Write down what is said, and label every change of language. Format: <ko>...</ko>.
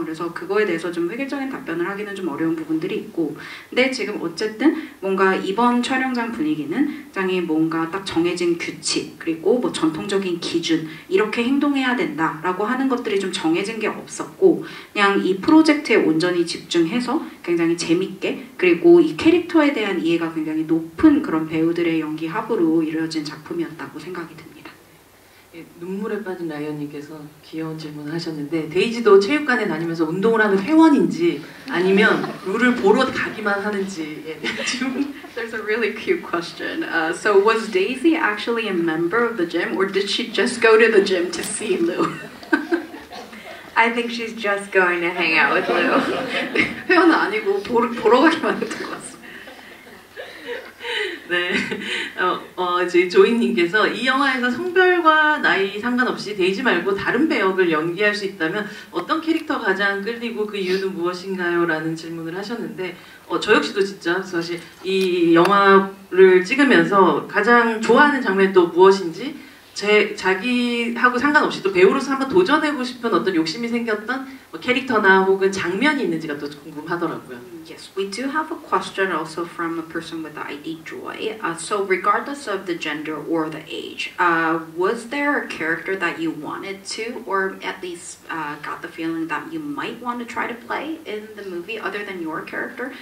<ko>그래서 그거에 대해서 좀 획일적인 답변을 하기는 좀 어려운 부분들이 있고, 근데 지금 어쨌든 뭔가 이번 촬영장 분위기는 굉장히 뭔가 딱 정해진 규칙, 그리고 뭐 전통적인 기준, 이렇게 행동해야 된다라고 하는 것들이 좀 정해진 게 없었고, 그냥 이 프로젝트에 온전히 집중해서 굉장히 재밌게, 그리고 이 캐릭터에 대한 이해가 굉장히 높은 그런 배우들의 연기 합으로 이루어진 작품이었다고 생각이 듭니다. 예, 눈물에 빠진 라이언님께서 귀여운 질문을 하셨는데, 데이지도 체육관에 다니면서 운동을 하는 회원인지 아니면 룰을 보러 가기만 하는지 질문.</ko> <en>There's a really cute question. So was Daisy actually a member of the gym, or did she just go to the gym to see Lou? I think she's just going to hang out with Lou.</en> <ko>회원은 아니고 보러 가기만 했던 것 같습니다. 네, 저희 조이님께서 이 영화에서 성별과 나이 상관없이 데이지 말고 다른 배역을 연기할 수 있다면 어떤 캐릭터가 가장 끌리고 그 이유는 무엇인가요? 라는 질문을 하셨는데, 저 역시도 진짜 사실 이 영화를 찍으면서 가장 좋아하는 장면이 또 무엇인지, 자기하고 상관없이 또 배우로서 한번 도전해보고 싶은 어떤 욕심이 생겼던 캐릭터나 혹은 장면이 있는지가 또 궁금하더라고요.</ko> <en>Yes, we do have a question also from a person with the ID Joy. So regardless of the gender or the age, was there a character that you wanted to, or at least got the feeling that you might want to try to play in the movie other than your character?</en>